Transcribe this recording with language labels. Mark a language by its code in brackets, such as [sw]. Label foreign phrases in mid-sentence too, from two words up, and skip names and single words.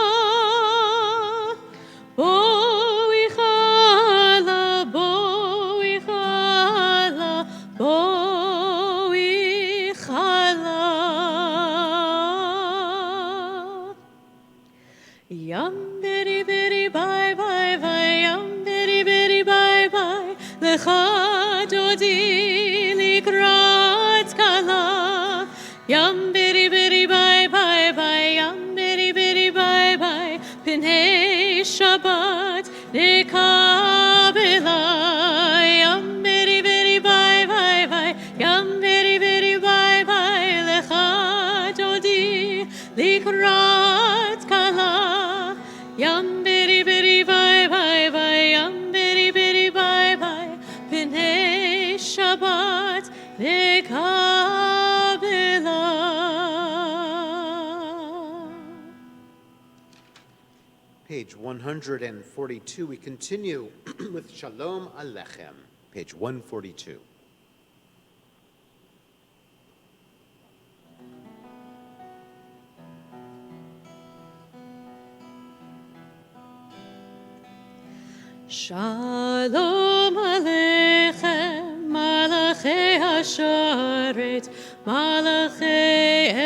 [he] בואי חלה, בואי חלה, בואי חלה. ים ברי ברי ביי ביי ביי, ים ברי ברי ביי ביי, לך דודי לקראת כלה. ים ברי ברי ביי ביי ביי, ים ברי ברי ביי ביי, פני שבת נקבלה. ים ברי ברי ביי ביי ביי, ים ברי ברי ביי ביי, לך דודי לקראת כלה. ים ברי ברי ביי ביי ביי, ים ברי ברי ביי ביי, פני שבת נקבלה. [en] Page 142, we continue with Shalom Alechem, page 142. [he] שלום עליכם, מלאכי השרת, מלאכי